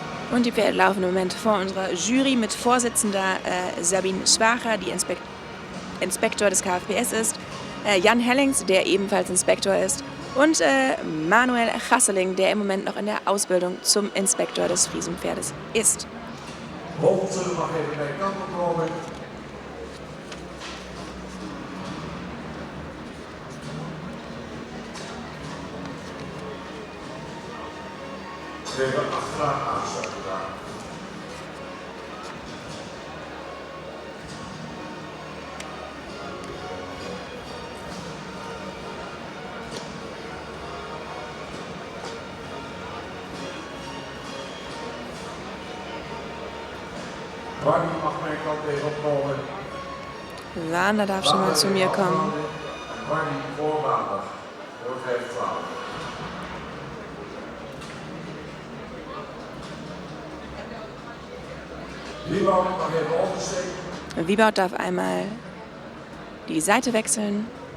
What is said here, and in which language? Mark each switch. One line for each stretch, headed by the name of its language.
German: Und die Pferde laufen im Moment vor unserer Jury mit Vorsitzender Sabine Schwacher, die Inspektor des KFPS ist, Jan Hellings, der ebenfalls Inspektor ist, und Manuel Gasseling, der im Moment noch in der Ausbildung zum Inspektor des Friesenpferdes ist.
Dutch: Holte mag even bij de kant op komen. Even achteraan aansluiten daar. Barney mag mijn kant even opkomen.
German: Wander darf schon mal zu mir kommen.
Dutch: Barney voor maandag. Door 5-12. Wieboud mag even oversteken.
German: Wieboud darf einmal die Seite wechseln.